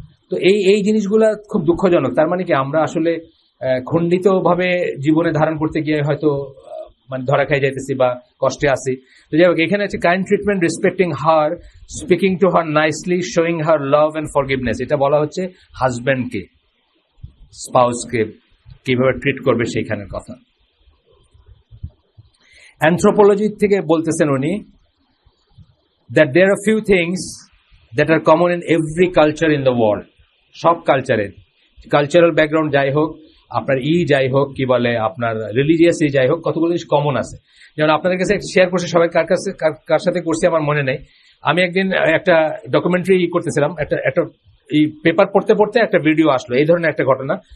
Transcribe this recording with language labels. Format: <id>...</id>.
<bn>তো এই জিনিসগুলা খুব দুঃখজনক। তার মানে কি আমরা আসলে খণ্ডিত ভাবে জীবনে ধারণ করতে গিয়ে হয়তো মানে ধরা খাই যাইতেছি বা কষ্টে আছি। তো যাই হোক, এখানে আছে</bn> <en>Kind treatment, respecting her, speaking to her nicely, showing her love and forgiveness.</en> <bn>এটা বলা হচ্ছে হাজব্যান্ডকে, স্পাউসকে কিভাবে ট্রিট করবে সেইখানের কথা। অ্যানথ্রোপোলজি থেকে বলতেছেন উনি,</bn> <en>that there are few things that are common in every culture in the world.</en> <bn>সব কালচারের, কালচারাল ব্যাকগ্রাউন্ড যাই হোক, আপনার যাই হোক, কি বলে আপনার রিলিজিয়াস যাই হোক, কতগুলো জিনিস কমন আছে। যেমন আপনাদের কাছে শেয়ার করছি, সবাই কার সাথে করছি আমার মনে নেই। আমি একদিন একটা ডকুমেন্টারি করতেছিলাম, একটা এই পেপার পড়তে পড়তে একটা ভিডিও আসলো, এই ধরনের একটা ঘটনা।</bn>